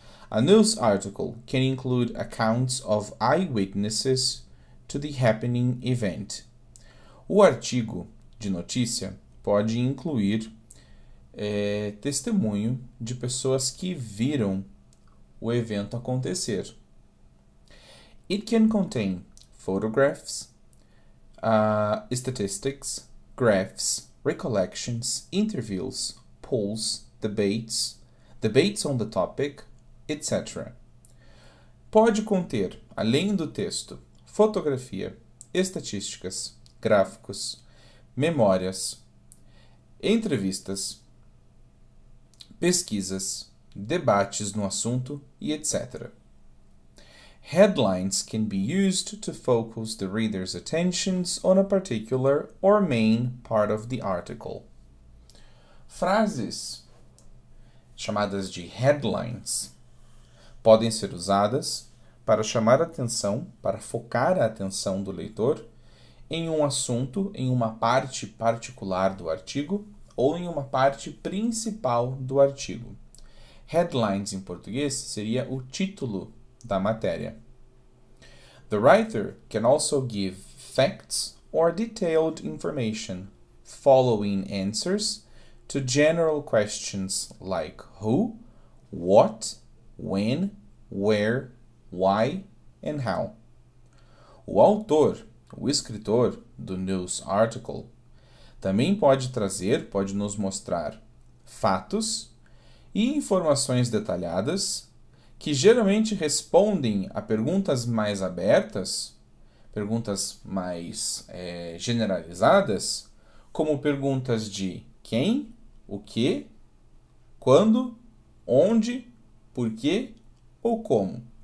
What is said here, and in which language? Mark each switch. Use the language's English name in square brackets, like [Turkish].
[English] A news article can include accounts of eyewitnesses to the happening event. [Portuguese] O artigo de notícia pode incluir testemunho de pessoas que viram o evento acontecer. [English] It can contain photographs, statistics, graphs, recollections, interviews, polls, debates on the topic, etc. [Portuguese] Pode conter, além do texto, fotografia, estatísticas, gráficos, memórias, entrevistas, pesquisas, debates no assunto e etc. [English] Headlines can be used to focus the reader's attentions on a particular or main part of the article. [Portuguese] Frases, chamadas de headlines, podem ser usadas para chamar a atenção, para focar a atenção do leitor em um assunto, em uma parte particular do artigo ou em uma parte principal do artigo. Headlines em português seria o título da matéria. [English] The writer can also give facts or detailed information, following answers to general questions like who, what, when, where, why, and how. [Portuguese] O autor, o escritor do news article, também pode nos mostrar fatos e informações detalhadas que geralmente respondem a perguntas mais abertas, perguntas mais generalizadas, como perguntas de quem, o que, quando, onde, por quê ou como.